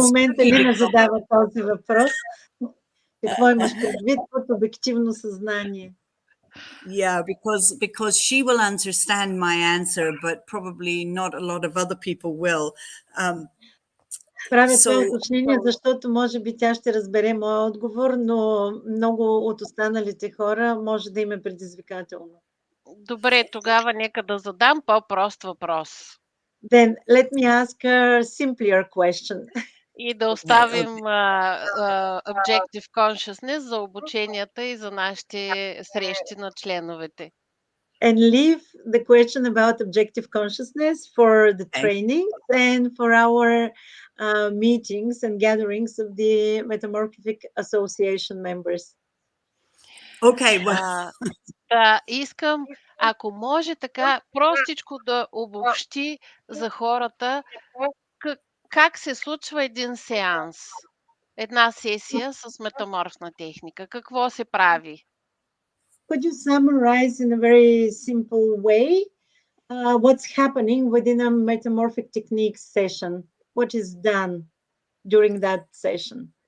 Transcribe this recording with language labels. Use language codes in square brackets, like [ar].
[bg] В момента Лина задава този въпрос. Какво имаш предвид под обективно съзнание? [en] Yeah, because she will understand my answer, but probably not a lot of other people will. [bg] Правя това уточнение, защото може би тя ще разбере моя отговор, но много от останалите хора може да им е предизвикателно. Добре, тогава нека да задам по-прост въпрос. [en] Then let me ask a simpler question. [bg] И да оставим [en] objective consciousness [bg] за обученията и за нашите срещи на членовете. [en] And leave the question about objective consciousness for the training and for our meetings and gatherings of the Metamorphic Association members. Okay. [bg] Искам, ако може така простичко да обобщи за хората как се случва един сеанс, една сесия с метаморфна техника. Какво се прави? [en] Could you summarize in a very simple way what's happening within a metamorphic technique session? What is done during that session?